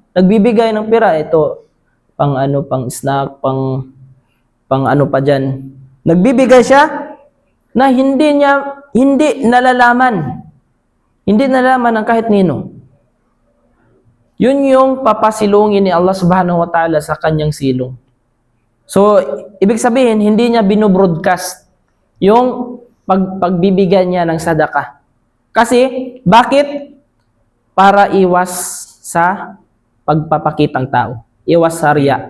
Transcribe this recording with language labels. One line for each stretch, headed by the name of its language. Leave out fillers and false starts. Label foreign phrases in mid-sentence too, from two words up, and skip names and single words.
Filipino: Nagbibigay ng pera. Ito, pang snack, pang ano pa dyan. Nagbibigay siya na hindi hindi nalalaman. Hindi nalalaman ng kahit nino. Yun yung papasilungin ni Allah
Arabic: سبحانه وتعالى
Filipino: sa kanyang silong. So, ibig sabihin, hindi niya binobroadcast yung pagbibigyan niya ng sadaka. Kasi, bakit? Para iwas sa pagpapakitang tao. Iwas sa riya.